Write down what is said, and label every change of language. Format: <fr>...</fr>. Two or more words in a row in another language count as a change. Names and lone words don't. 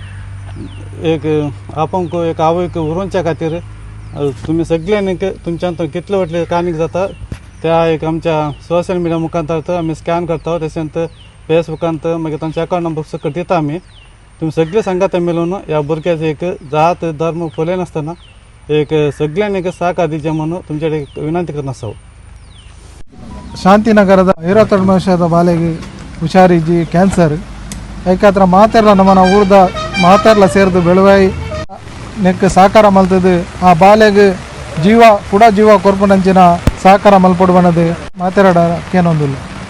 <kok>एक आपूण एक आवयक उरोवच्या खातीर तुमी सगळ्यांनी तुमच्यान कितले वाटले काणीक जाता त्या एक आमच्या</kok> <en>social media</en> <kok>मुखांतर आमी स्कॅन करता. तशेंच फेसबुकांत मागीर तांचे</kok> <en>account number</en> <kok>सकट दिता आमी. तुम्ही सगळे सांगात मिळून या भुरग्याचे एक जात धर्म फुले नासतना एक सगळ्यांनी एक सहकार दिजे म्हणून तुमच्याकडे विनंती करना आसा.</kok> <tcy>ಶಾಂತಿನಗರದ 22 ವರ್ಷದ ಬಾಲೆಗೆ ಹುಷಾರಿಜ್ಜಿ ಕ್ಯಾನ್ಸರ್ ಏಕಾತ್ರ ಮಾತೆರ್ಲ ನಮ್ಮನ ಊರ್ದ ಮಾತೆರ್ಲ ಸೇರಿದು ಬೆಳುವಾಯಿ ನೆಕ್ ಸಹಕಾರ ಮಲ್ತದು ಆ ಬಾಲೆಗೆ ಜೀವ ಕೊರ್ಪುನಂಚಿನ ಸಹಕಾರ ಮಲ್ಪಡು ಬನ್ನದು ಮಾತೆರಡ ಕೇನೊಂದಿಲ್ಲ.</tcy>